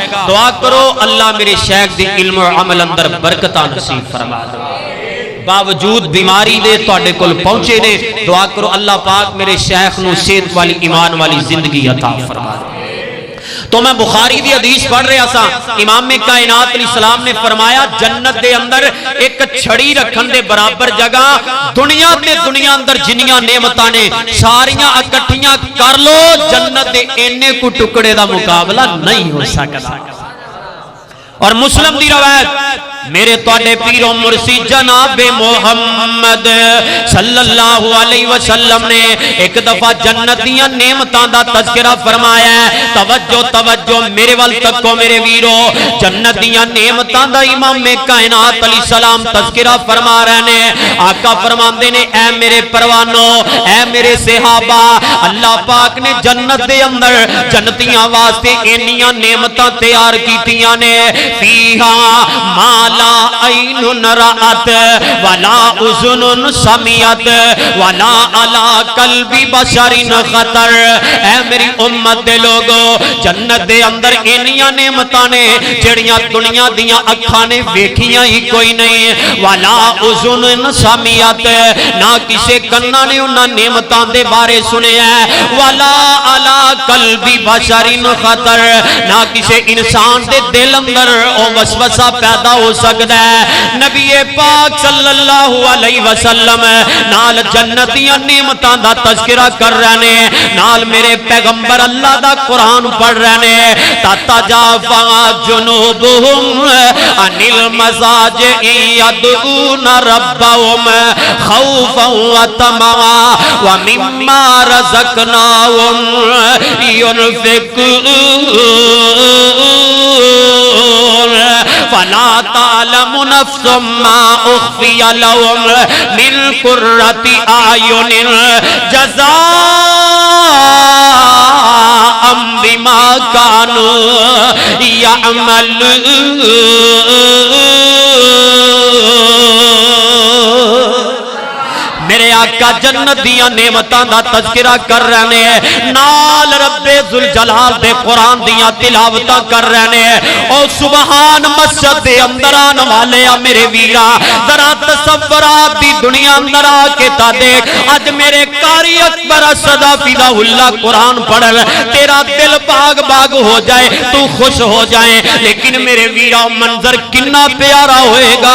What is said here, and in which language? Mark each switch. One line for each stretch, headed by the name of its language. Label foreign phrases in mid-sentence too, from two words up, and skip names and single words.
Punjabi: دعا کرو اللہ میرے شیخ دی علم و عمل اندر برکتہ نصیب فرما دے، باوجود بیماری دے توڑے کل پہنچے نے، دعا کرو اللہ پاک میرے شیخ نو صحت والی ایمان والی زندگی عطا فرما دے۔ تو میں بخاری دی حدیث پڑھ رہا سا، امام کائنات علیہ السلام نے فرمایا جنت دے اندر ایک چھڑی رکھن دے برابر جگہ، دنیا تے دنیا اندر جنیاں نعمتاں نے ساریاں اکٹھیاں کر لو، جنت دے اینے کو ٹکڑے دا مقابلہ نہیں ہو سکتا۔ اور مسلم دی روایت میرے توڑے پیر و مرشد جناب محمد صلی اللہ علیہ وسلم نے ایک دفعہ جنت دیاں نعمتاں دا تذکرہ فرمایا ہے۔ توجہ توجہ میرے وال تک کو میرے ویرو، جنت دیاں نعمتاں دا امام کائنات علیہ السلام تذکرہ فرما رہے نے۔ آقا فرماندے نے اے میرے پروانو، اے میرے صحابہ، اللہ پاک نے جنت دے اندر جنتیاں واسطے انیاں نعمتاں تیار کیتیاں نے،
Arabic: فیہا مال لا عین رأت ولا اذن سمعت ولا علی قلب بشر خطر۔
Punjabi: اے میری امت دے لوگو، جنت دے اندر انیاں نعمتاں نے جڑیاں دنیا دیاں اکھاں نے ویکھیاں ہی کوئی نہیں،
Arabic: ولا اذن سمعت،
Punjabi: نہ کسے کناں نے انہاں نعمتاں دے بارے سنیا ہے،
Arabic: ولا علی قلب بشر خطر،
Punjabi: نہ کسے انسان دے دل اندر او وسوسہ پیدا ہو سکتا ہے؟ نبی پاک صلی اللہ علیہ وسلم نال جنتیاں نعمتاں دا تذکرہ کر رہے ہیں، نال میرے پیغمبر اللہ دا قرآن پڑھ رہے ہیں۔
Arabic: تتجافا جنوبہم عن المضاجع يدعون ربهم خوفا وطمعا ومما رزقناهم ينفقون فلا تعلم نفس ما اخفي لهم من قرة اعين جزاء بما كانوا يعملون۔
Punjabi: میرے آقا جنت دیاں نعمتاں دا تذکرہ کر رہے ہیں، نال رب ذوالجلال دے قرآن دیاں تلاوتاں کر رہے ہیں۔ او سبحان مسجد دے اندر آن والے میرے ویرا، ذرا تصورات دی دنیا اندر آ کے تا دیکھ، اج میرے قاری اکبر صدا فدا اللہ قرآن پڑھ، تیرا دل باغ باغ ہو جائے، تو خوش ہو جائے، لیکن میرے ویرا منظر کنا پیارا ہوئے گا۔